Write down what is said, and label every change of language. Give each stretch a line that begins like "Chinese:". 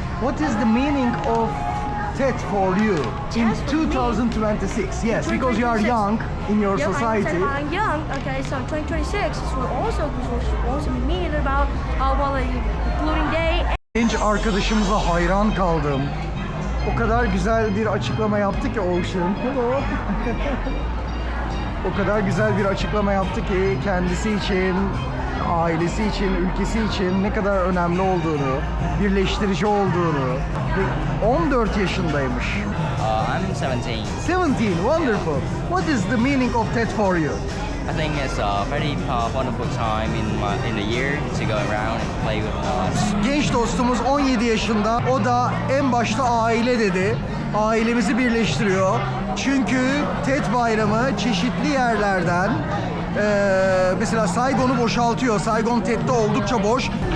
English: What is the meaning of TET for you in TET for me? 2026? Yes, because you are young in your Yeah, society. I'm young. Okay, so 2026 will also be mean about including day.
Turkish: Genç arkadaşımıza hayran kaldım. O kadar güzel bir açıklama yaptı ki Ocean. Hello. O kadar güzel bir açıklama yaptı ki kendisi için, ailesi için, ülkesi için ne kadar önemli olduğunu, birleştirici olduğunu. Ve 14 yaşındaymış.
English: I'm 17. 17, wonderful. What is the meaning of TET for you? I think it's a very wonderful time in the year to go around and play with us.
Turkish: Genç dostumuz 17 yaşında. O da en başta aile dedi. Ailemizi birleştiriyor. Çünkü TET bayramı çeşitli yerlerden mesela Saigon'u boşaltıyor. Saigon TET'te oldukça boş.